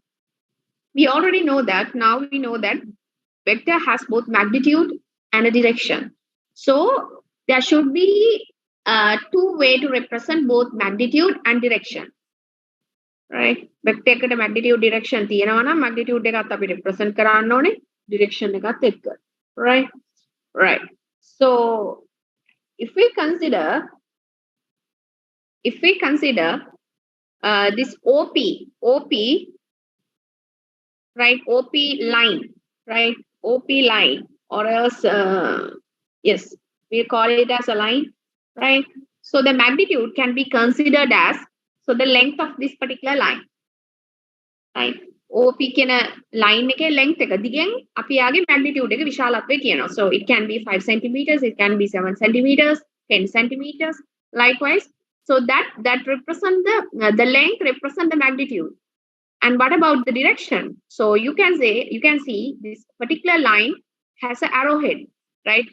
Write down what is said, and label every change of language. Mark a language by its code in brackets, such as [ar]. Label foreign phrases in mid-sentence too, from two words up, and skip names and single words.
[en] We already know that. Now we know that vector has both magnitude and a direction. So there should be two way to represent both magnitude and direction, right? [si] Vector එකට [en] magnitude direction [si] තියෙනවා නම් magnitude එකත් අපි represent කරන්න ඕනේ direction එකත් එක්ක, [en] right? Right. So if we consider this OP, right? OP line, right? OP line, or else, yes, we call it as a line, right? So the magnitude can be considered as, so the length of this particular line, right? [si] OP කියන line එකේ length එක දිගෙන් අපි යාගේ magnitude එක විශාලත්වය කියනවා. [en] So it can be 5 centimeters, it can be 7 centimeters, 10 centimeters, likewise. So that represent the length represent the magnitude. And what about the direction? So you can see this particular line has an arrowhead, right?